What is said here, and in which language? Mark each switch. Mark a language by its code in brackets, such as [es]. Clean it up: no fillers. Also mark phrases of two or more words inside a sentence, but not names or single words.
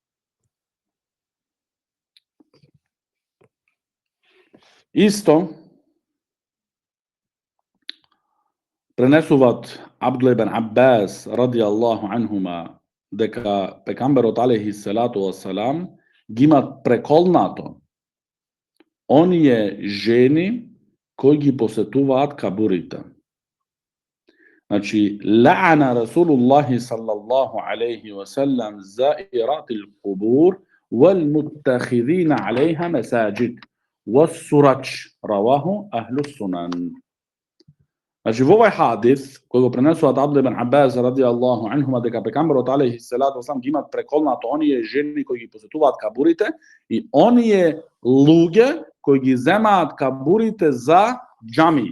[mk] Исто пренесуваат Абдулlah ибн Аббас [ar] رضي الله عنهما [mk] дека пекамберот [ar] عليه الصلاة والسلام [mk] ги имат преколнато оние жени кои ги посетуваат кабурите. Значи, [ar] لعن رسول الله صلى الله عليه وسلم زائرات القبور والمتخذين عليها المساجد والسرج رواه أهل السنن. [mk] Значи, во овај хадис, кој го пренесуваат Абдулlah ибн Аббас [ar] رضي الله عنهما [mk] дека пекамберот [ar] عليه الصلاة والسلام [mk] ги имат преколнато оние жени кои ги посетуваат кабурите и оние луѓе кои ги земаат кабурите за џами.